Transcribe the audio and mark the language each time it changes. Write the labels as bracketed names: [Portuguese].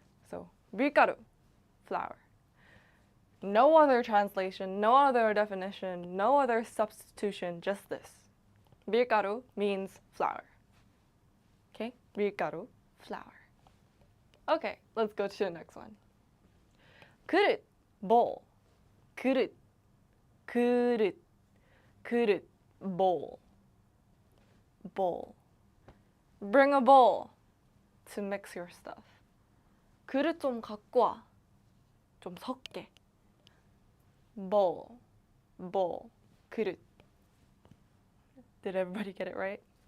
[English] So, 밀가루, flour. No other translation, no other definition, no other substitution, just this. 밀가루 means flour. Okay? 밀가루, flour. Okay, let's go to the next one. 그릇, bowl. [Korean] 그릇, 그릇, 그릇, bowl. [English] Bowl. Bring a bowl to mix your stuff. [Korean] 그릇 좀 갖고 와. 좀 섞게. [English] Bowl, bowl, 그릇. Did everybody get it right?